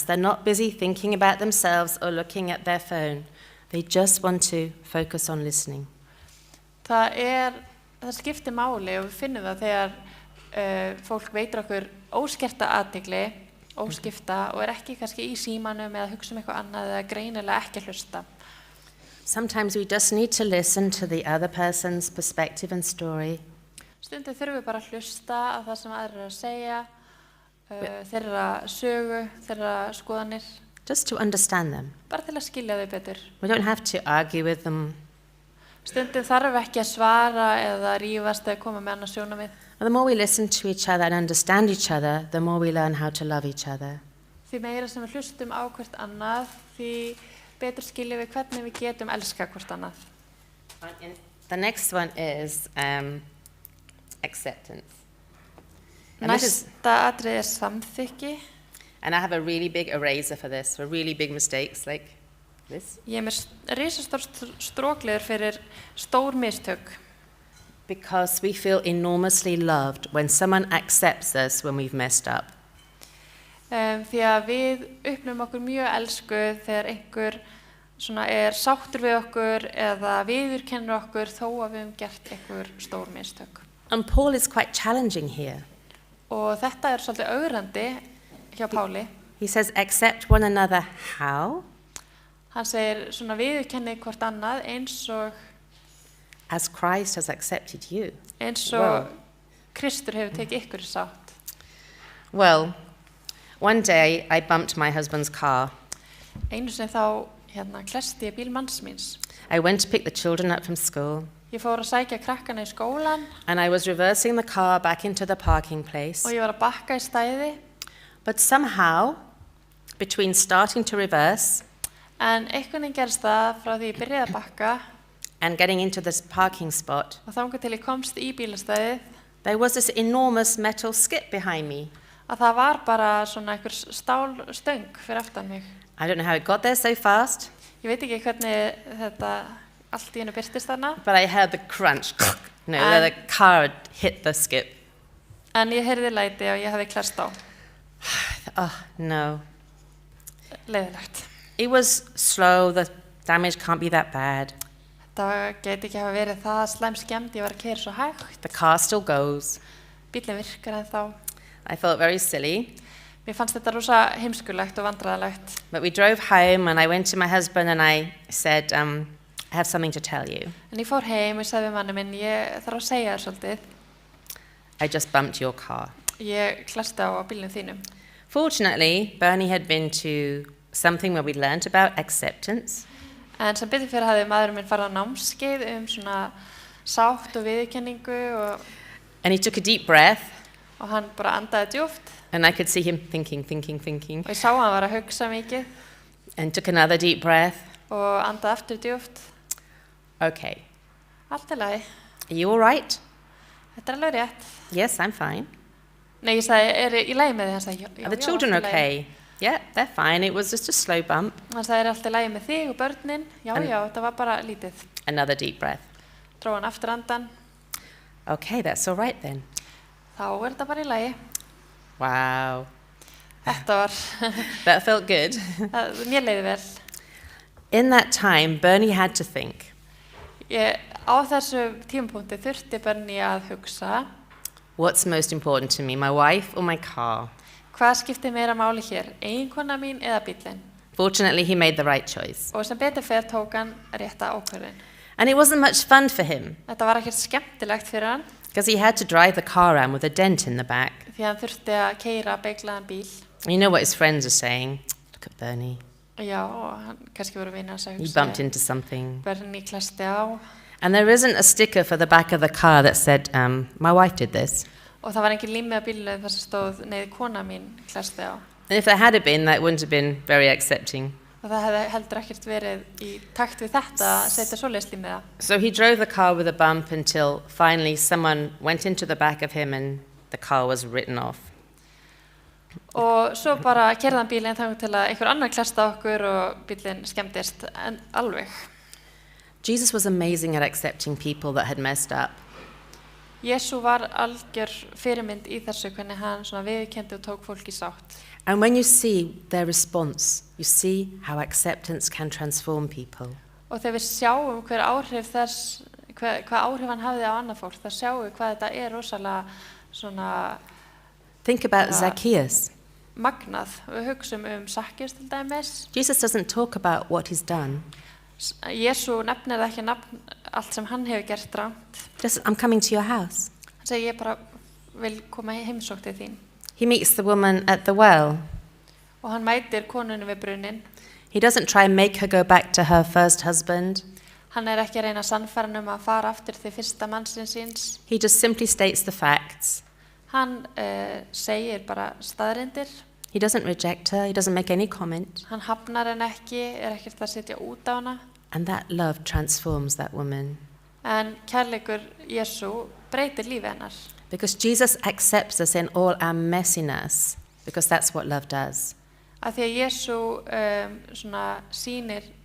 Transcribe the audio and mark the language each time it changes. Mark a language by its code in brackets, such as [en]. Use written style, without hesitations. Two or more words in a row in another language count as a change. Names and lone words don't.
[en] They're not busy thinking about themselves or looking at their phone. They just want to focus on listening. [is] Það skiptir máli og við finnum það þegar fólk veitir okkur óskerta athygli, óskipta og ekki kannski í símanum eða hugsa eitthvað annað eða greinilega ekki að hlusta. [en] Sometimes we just need to listen to the other person's perspective and story. [is] Stundum þurfum við bara að hlusta á það sem aðrir að segja, þeirra sögu, þeirra skoðanir. [en] Just to understand them. [is] Bara til að skilja þau betur. [en] We don't have to argue with them. [is] Stundum þarf ekki að svara eða rífast eða koma með annað sjónarmið. [en] The more we listen to each other and understand each other, the more we learn how to love each other. [is] Því meira sem við hlustum á hvert annað, því betur skiljum við hvernig við getum elska hvert annað. [en] The next one is acceptance. [is] Næsta atriði samþykki. [en] And I have a really big eraser for this, for really big mistakes like this. [is] Ég með risastór strókleður fyrir stór mistök. [en] Because we feel enormously loved when someone accepts us when we've messed up. [is] Því að við upplifum okkur mjög elskuð þegar einhver sáttur við okkur eða viðurkennir okkur þó að við höfum gert einhver stór mistök. [en] And Paul is quite challenging here. [is] Og þetta svolítið ögrandi hjá Páli. [en] He says, accept one another how? [is] Hann segir viðurkennið hvort annað eins og [en] as Christ has accepted you. [is] Eins og Kristur hefur tekið ykkur í sátt. [en] Well, one day I bumped my husband's car. [is] Einu sinni þá klesti ég bíl manns míns. [en] I went to pick the children up from school. [is] Ég fór að sækja krakkana í skólan. [en] And I was reversing the car back into the parking place. [is] Og ég var að bakka í stæði. [en] But somehow, between starting to reverse [is] en einhvern veginn gerst það frá því ég byrjaði að bakka [en] and getting into this parking spot, [is] og þangað til ég komst í bílastæðið, [en] there was this enormous metal skip behind me. [is] Að það var bara einhver stálstöng fyrir aftan mig. [en] I don't know how it got there so fast. [is] Ég veit ekki hvernig þetta allt í einu birtist þarna. [en] But I heard the crunch, that the car had hit the skip. [is] En ég heyrði læti og ég hafði klærst á. [en] Oh, no. [is] Leiðilegt. [en] It was slow, the damage can't be that bad. [is] Það geti ekki hafa verið það slæm skemmd, ég var að keyra svo hægt. [en] The car still goes. [is] Bíllinn virkar ennþá. [en] I felt very silly. [is] Mér fannst þetta rosa heimskulegt og vandræðalegt. [en] But we drove home and I went to my husband and I said, I have something to tell you. [is] En ég fór heim og sagði við manni minn, ég þarf að segja þér svolítið. [en] I just bumped your car. [is] Ég klasta á bílnum þínum. [en] Fortunately, Bernie had been to something where we learnt about acceptance. [is] En sem betur fyrir hafði maðurinn minn farið á námskeið svona sátt og viðurkenningu [en] And he took a deep breath, [is] og hann bara andaði djúpt [en] and I could see him thinking. [is] og ég sá hann var að hugsa mikið [en] And took another deep breath. [is] og andaði aftur djúpt. [en] Okay, [is] Allt lagi. [en] are you all right? [is] Þetta alveg rétt. [en] Yes, I'm fine. [is] Nei, ég sagði, í lagi með þig? Hann sagði, já, [en] Are the children [is] allt í lagi. [en] okay? Yeah, they're fine. It was just a slow bump. [is] Hann sagði, allt í lagi með þig og börnin? Já, En- þetta var bara lítið. [en] Another deep breath. [is] Dró hann aftur andan. [en] Okay, that's all right then. [is] Þá þetta bara í lagi. [en] Wow, [is] Þetta var, [en] that felt good. [is] mér leiði vel. [en] In that time, Bernie had to think, [is] Á þessu tímapunkti þurfti Bernie að hugsa, [en] what's most important to me, my wife or my car? [is] hvað skiptir meira máli hér, eiginkona mín eða bíllinn? [en] Fortunately, he made the right choice. [is] Og sem betur fer tók hann rétta ákvörðun. [en] And it wasn't much fun for him, [is] Þetta var ekkert skemmtilegt fyrir hann, [en] because he had to drive the car around with a dent in the back. [is] því hann þurfti að keyra beiglaðan bíl. [en] You know what his friends are saying? Look at Bernie. [is] Já, og hann kannski voru vinir hans að [en] He [is] hugsa. [en] bumped into something. [is] Bernie klasti á. [en] And there isn't a sticker for the back of the car that said, my wife did this. [is] Og það var engin límið á bílnum þar sem stóð, nei, kona mín klasti á. [en] And if there had been, that wouldn't have been very accepting. [is] Og það hefði heldur ekkert verið í takt við þetta að setja svoleiðis límið á. [en] So he drove the car with a bump until finally someone went into the back of him and the car was written off. [is] Og svo bara keyrði hann bílinn þangað til að einhver annar klasta á okkur og bílinn skemmdist en alveg. [en] Jesus was amazing at accepting people that had messed up. [is] Jesú var algjör fyrirmynd í þessu, hvernig hann svona viðurkenndi og tók fólk í sátt. [en] And when you see their response, you see how acceptance can transform people. [is] Og þegar við sjáum hver áhrif þess, hvað áhrif hann hafði á annað fólk, þá sjáum við hvað þetta er rosalega svona [en] Think about Yeah. Zacchaeus. [is] magnað. Við hugsum Sakkius til dæmis. [en] Jesus doesn't talk about what he's done. [is] Jesú nefnir það ekki nafn allt sem hann hefur gert rangt. [en] Just, I'm coming to your house. [is] Hann segir, ég bara vil koma í heimsókn til þín. [en] He meets the woman at the well. [is] Og hann mætir konunni við brunnin. [en] He doesn't try and make her go back to her first husband. [is] Hann er ekki að reyna að sannfæra hann að fara aftur til fyrsta mannsins síns. [en] He just simply states the facts. [is] Hann segir bara staðreyndir. [en] He doesn't reject her. He doesn't make any comment. [is] Hann hafnar henn ekki, er ekkert að setja út á hana. [en] And that love transforms that woman. [is] En kærleikur Jesú breytir lífi hennar. [en] Because Jesus accepts us in all our messiness. Because that's what love does. [is] Af því að Jesú svona sýnir,